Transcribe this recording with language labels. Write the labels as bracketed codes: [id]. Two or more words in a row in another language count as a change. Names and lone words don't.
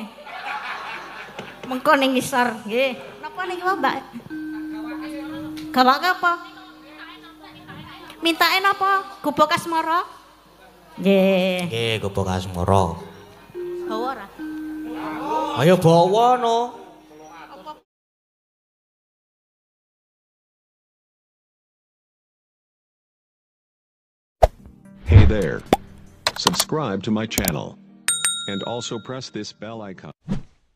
[jv] Mengko ning ngisor nggih. Napa niki, Mbak? Gawake apa? Mintae napa? Gubuk asmara? Nggih. Nggih, gubuk asmara. Bawa ora? Ayo bawa no. [en] Hey there. Subscribe to my channel. And also press this bell icon.